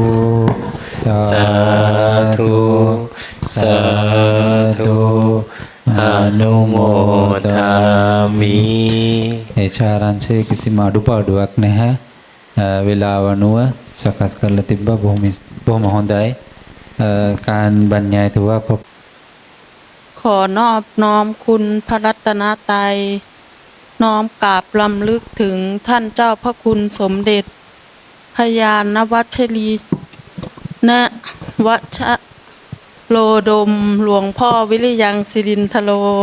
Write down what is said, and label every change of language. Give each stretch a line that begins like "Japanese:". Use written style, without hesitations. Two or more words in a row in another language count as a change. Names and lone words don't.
Sinhala: සාදු සාදු අනුමෝදාමි. ඒ චාරංශයේ කිසිම අඩුපාඩුවක් නැහැ. වේලාව අනුව සකස් කරලා තිබ්බා. බොහොම හොඳයි.
Thai: การบรรยายถือว่า ขอนอบน้อมคุณพระรัตนตรัยน้อมกราบรำลึกถึงท่านเจ้าพระคุณสมเด็จพญานวัชรีณวัชโลดมหลวงพ่อวิริยังสิรินทโล